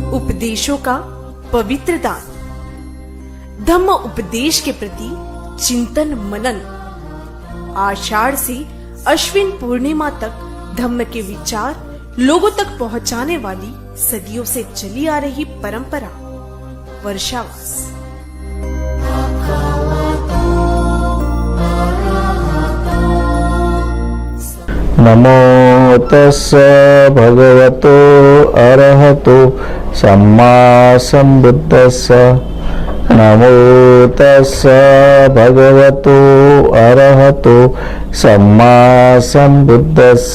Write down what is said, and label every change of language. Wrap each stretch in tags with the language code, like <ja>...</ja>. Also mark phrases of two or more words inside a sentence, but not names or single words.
<hi>उपदेशों का पवित्र दान, धम्म उपदेश के प्रति चिंतन मनन। आषाढ़ से अश्विन पूर्णिमा तक धम्म के विचार लोगों तक पहुंचाने वाली सदियों से चली आ रही परंपरा वर्षावास।</hi> <pi>नमो तस्स भगवतो अरहतो सम्मा संबुद्धस्स। नमो तस्स भगवतो अरहतो सम्मा संबुद्धस्स।</pi>